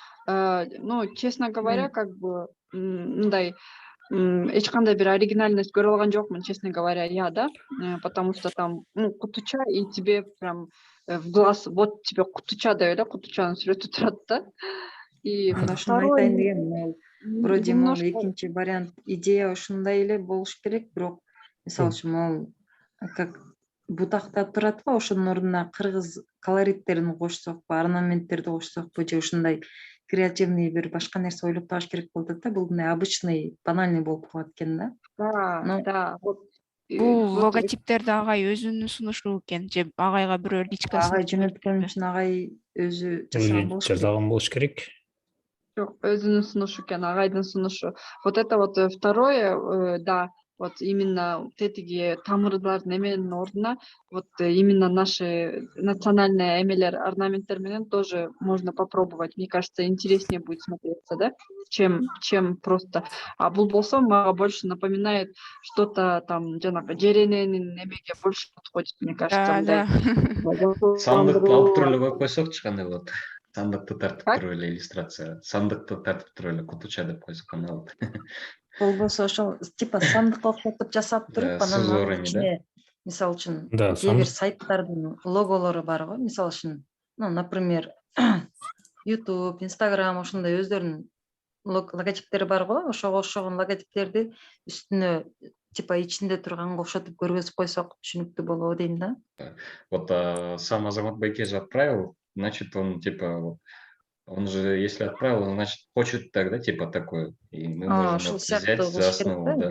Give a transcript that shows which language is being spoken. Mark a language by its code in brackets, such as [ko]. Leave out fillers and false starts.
[ru] Ну, честно говоря, как бы [ky] мындай эч кандай бир оригинальность көрө алган жокмун, [ru] честно говоря, я, да, потому что там кутуча, и тебе прям в глаз, вот тебе кутуча [ky] деп эле, кутучанын сүрөтү турат да. [ru] И [ky] Ошону айтайын дегем, вроде могу экинчи вариант идея ушундай эле болуш керек, бирок мисалы үчүн могу как бутактар турат го, ошонун ордуна кыргыз колориттерин кошсокпу, орнаменттерди кошсокпу же ушундай креативный бир башка нерсе ойлоп табыш керек болуп атат да. Бул мындай обычный, банальный болуп калат экен да. [ru] Да. [ky] Бул логотиптерди агай өзүнүн сунушу экен же агайга бирөө личкасын Агай жөнөткөн үчүн агай өзү Жазаган болуш керек. Жок, өзүнүн сунушу экен, агайдын сунушу. [ru] Вот это вот второе, да, вот именно [ky] тетиги тамырлардын эменин ордуна [ru] вот именно наши национальные эмелер, орнаменттер менен тоже можно попробовать. Мне кажется, интереснее будет смотреться, да, чем просто. [ky] А бул болсо мага [ru] больше напоминает что-то там жанагы жерененин эмеге больше подходит, мне кажется, мындай. [ky] Сандыкты алып туруп эле коюп койсокчу кандай болот? Сандыкты тартып туруп эле иллюстрация. Сандыкты тартып туруп эле кутуча деп койсок кандай болот? Болбосо ошол типа сандыкка окшотуп жасап туруп, анан анын ичине мисалы үчүн кээ бир сайттардын логолору бар го, мисалы үчүн, ну, например, YouTube, Instagram ошондой өздөрүнүн логотиптери бар го, ошого окшогон логотиптерди үстүнө типа ичинде турганга окшотуп көргөзүп койсок түшүнүктүү болобу дейм да. [ru] Вот сам Азамат Байке же отправил, значит, он типа, он же, если отправил, он, значит, хочет тогда типа такое. И мы можем взять за основу, да.